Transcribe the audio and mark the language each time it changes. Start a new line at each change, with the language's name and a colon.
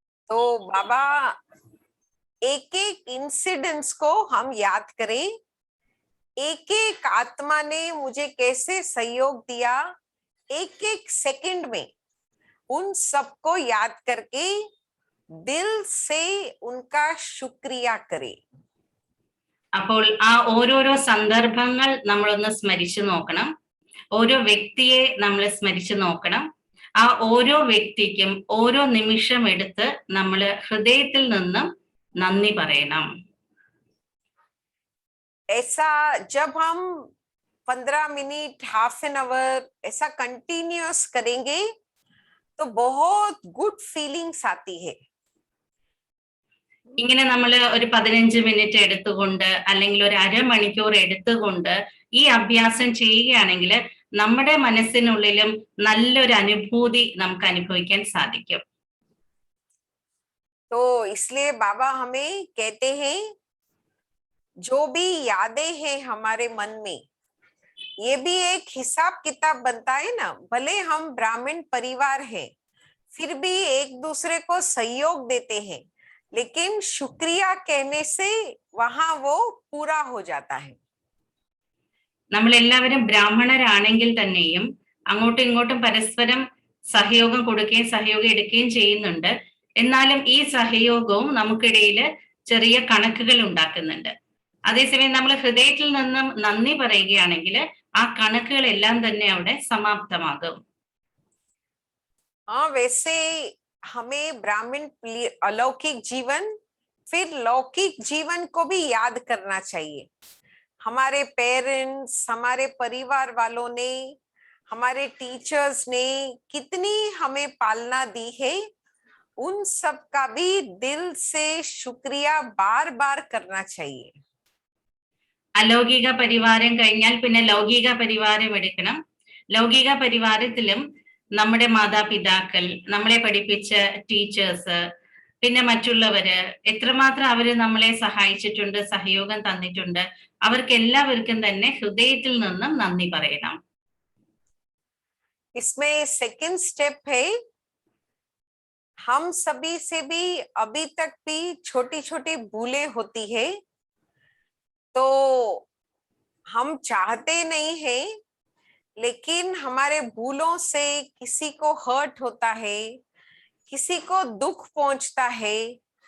Hindi: तो बाबा एक एक इंसिडेंट्स को हम याद करें, एक एक आत्मा ने मुझे कैसे सहयोग दिया, एक एक सेकंड में उन सबको याद करके दिल से उनका शुक्रिया करें.
Malayalam: അപ്പോൾ ആ ഓരോരോ സന്ദർഭങ്ങൾ നമ്മളൊന്ന് സ്മരിച്ചു നോക്കണം. ഓരോ വ്യക്തിയെ നമ്മൾ സ്മരിച്ചു നോക്കണം. ആ ഓരോ വ്യക്തിക്കും ഓരോ നിമിഷം എടുത്ത് നമ്മൾ ഹൃദയത്തിൽ നിന്നും നന്ദി പറയണം.
Hindi: ऐसा जब हम 15 मिनट,
English: half an hour
Hindi: ऐसा कंटिन्यूअस करेंगे तो बहुत
English: good feelings
Hindi: आती है.
Malayalam: ഇങ്ങനെ നമ്മൾ ഒരു 15 മിനിറ്റ് എടുത്തുകൊണ്ട് അല്ലെങ്കിൽ ഒരു അരമണിക്കൂർ എടുത്തുകൊണ്ട് ഈ അഭ്യാസം ചെയ്യുകയാണെങ്കിൽ നമ്മുടെ മനസ്സിനുള്ളിലും നല്ലൊരു അനുഭൂതി നമുക്ക് അനുഭവിക്കാൻ സാധിക്കും.
Hindi: तो इसलिए बाबा हमें कहते हैं जो भी यादें हैं हमारे मन में, ये भी एक हिसाब किताब बनता है ना. भले हम ब्राह्मण परिवार हैं, फिर भी एक दूसरे को सहयोग देते हैं, लेकिन शुक्रिया कहने से वहां वो पूरा हो जाता है.
Malayalam: നമ്മളെല്ലാവരും ബ്രാഹ്മണരാണെങ്കിൽ തന്നെയും അങ്ങോട്ടും ഇങ്ങോട്ടും പരസ്പരം സഹയോഗം കൊടുക്കുകയും സഹയോഗം എടുക്കുകയും ചെയ്യുന്നുണ്ട്. എന്നാലും ഈ സഹയോഗവും നമുക്കിടയിൽ ചെറിയ കണക്കുകൾ ഉണ്ടാക്കുന്നുണ്ട്. അതേസമയം നമ്മൾ ഹൃദയത്തിൽ നിന്നും നന്ദി പറയുകയാണെങ്കിൽ ആ കണക്കുകളെല്ലാം തന്നെ അവിടെ സമാപ്തമാകും.
Hindi: वैसे हमें ब्राह्मण अलौकिक जीवन, फिर लौकिक जीवन को भी याद करना चाहिए. हमारे पेरेंट्स, हमारे परिवार वालों ने, हमारे टीचर्स ने कितनी हमें पालना दी है, उन सब का भी दिल से शुक्रिया बार बार करना चाहिए.
Malayalam: അലൗകിക പരിവാരം കഴിഞ്ഞാൽ പിന്നെ ലൗകിക പരിവാരം എടുക്കണം. ലൗകിക പരിവാരത്തിലും നമ്മുടെ മാതാപിതാക്കൾ, നമ്മളെ പഠിപ്പിച്ച ടീച്ചേഴ്സ്, പിന്നെ മറ്റുള്ളവര് എത്രമാത്രം അവര് നമ്മളെ സഹായിച്ചിട്ടുണ്ട്, സഹയോഗം തന്നിട്ടുണ്ട്, അവർക്ക് എല്ലാവർക്കും തന്നെ ഹൃദയത്തിൽ നിന്നും നന്ദി പറയണം.
Hindi: इसमें सेकंड स्टेप है, हम सभी से भी अभी तक भी छोटी छोटी भूलें होती है, तो हम चाहते नहीं है, लेकिन हमारे भूलों से किसी को हर्ट होता है, किसी को दुख पहुंचता है.